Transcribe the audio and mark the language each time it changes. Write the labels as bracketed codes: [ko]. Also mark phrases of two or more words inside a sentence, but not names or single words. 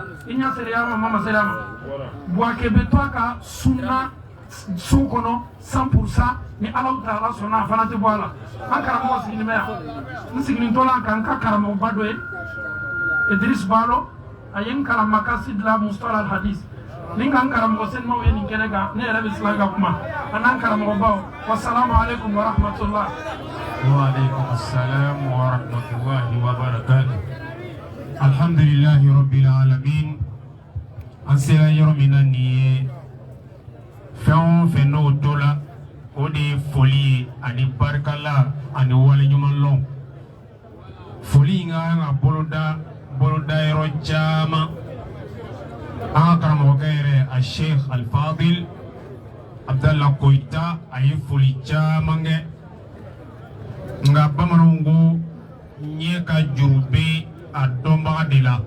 [bm] i ɲa seriya ma ma seriya ma Buwake bɛ to a ka sunna so kɔnɔ 100% ni Alahu Taala sɔnna a fana tɛ bɔ a la an karamɔgɔ sigilen bɛ yan n sigilen to la kan ka karamɔgɔba dɔ ye Idris Balo a ye n kalan Makasid la Mustalah al-Hadith ni ka n karamɔgɔ senimaw ye nin kɛnɛ kan ne yɛrɛ bɛ sila ka kuma a n'an karamɔgɔbaw [ar] والسلام عليكم ورحمة الله. وعليكم السلام ورحمة الله وبركاته. الحمد لله رب العالمين. [bm] An sera yɔrɔ min na nin ye fɛn o fɛn n'o to la o de ye foli ye ani barikala ani waleɲumanlɔn. Foli in ka kan ka boloda yɔrɔ caman. An ka karamɔgɔkɛ yɛrɛ a Sheikh Al-Fadil Abdallah Koyita a ye foli caman kɛ nka bamananw ko ɲɛ ka juru bɛ a dɔnbaga de la.